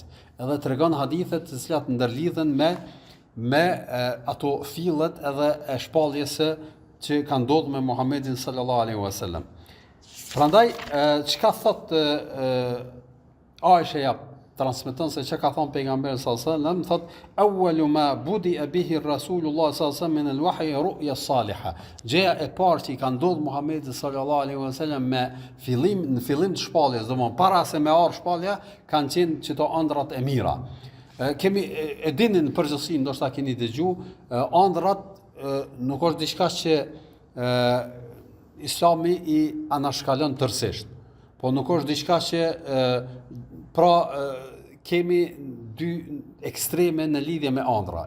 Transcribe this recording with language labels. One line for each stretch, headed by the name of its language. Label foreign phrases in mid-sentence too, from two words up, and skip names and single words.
Albanian: Edhe tregon hadithe të cilat ndërlidhen me ato fillet edhe e shpalljes që ka ndodhur me Muhamedit
Arabic: صلى الله عليه وسلم.
Albanian: Prandaj çka thot Aisha transmeton se që ka thonë pejgamberi
Arabic: صلى الله عليه وسلم, thot أول ما بدئ به رسول الله صلى الله عليه وسلم من الوحي الرؤيا الصالحة.
Albanian: Gjëja e parë që i ka ndodhur Muhamedit
Arabic: صلى الله عليه وسلم
Albanian: në fillim të shpalljes, domthonë para se me ardh shpallja, kanë qenë çto ëndrat e mira. Kemi e dini në përgjithësi, ndoshta keni dëgjuar, ëndrat nuk është diçka që Islami i anashkalon tërësisht, po nuk është diçka që kemi dy ekstreme në lidhje me ëndra.